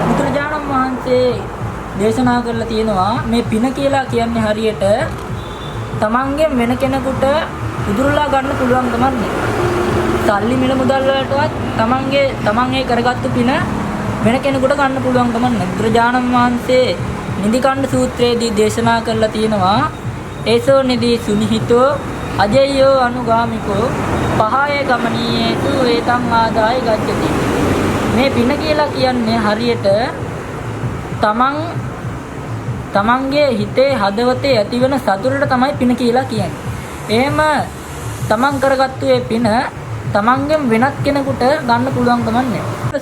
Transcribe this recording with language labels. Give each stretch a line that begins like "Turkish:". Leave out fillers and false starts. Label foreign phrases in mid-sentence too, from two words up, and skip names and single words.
Sinhala: බුදුරජාණන් වහන්සේ දේශනා කරලා තියෙනවා මේ පින කියලා කියන්නේ හරියට තමන්ගෙන් වෙන කෙනෙකුට උදුරලා ගන්න පුළුවන් කමක් නෑ. සල්ලි මිල මුදල් වලටවත් තමන් ඒ කරගත්තු පින වෙන කෙනෙකුට ගන්න පුළුවන් කමක් නෑ. බුදුරජාණන් වහන්සේ නිදිකණ්ඩ සූත්‍රයේදී දේශනා කරලා තියෙනවා
Pali: ඒසෝ නිදි සුනිහිතෝ අජයෝ අනුගාමිකෝ පහය ගමනීයේසු ඒතං ආදාය ගච්ඡති.
Sinhala: මේ පින කියලා කියන්නේ හරියට තමන්ගේ හිතේ හදවතේ ඇතිවන සතුටට තමයි පින කියලා කියන්නේ. එහෙම තමන් කරගත්තු ඒ පින තමන්ගෙන් වෙනත් කෙනෙකුට ගන්න පුළුවන් කමක් නැහැ.